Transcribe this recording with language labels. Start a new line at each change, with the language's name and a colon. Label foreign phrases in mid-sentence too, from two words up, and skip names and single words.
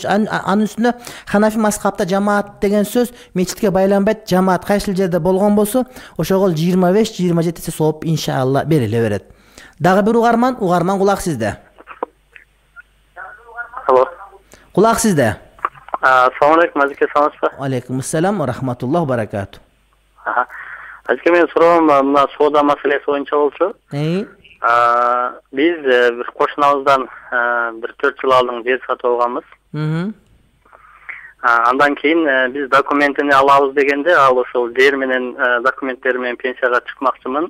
Kyrgyz: Анын үстүнө Ханафи мазхабта жамаат деген сөз мечитке байланбайт. Жамаат кайсыл жерде болгон болсо, ошого 25-27 эсе сооп иншалла бериле берет. Дагы бир угарман кулак сизде. Алло. Кулак сизде.
Arabic: السلام عليكم, Azike, саламатсызбы? عليكم السلام و رحمة الله بركاته.
Kyrgyz: Азike, менин суроом мына соода маселеси боюнча болчу. Биз бир кошунабыздан бир 4 жыл алдын жер сатып алганбыз. Андан кийин биз документини алабыз дегенде, ал ошол жер менен документтери менен пенсияга чыкмакчымын.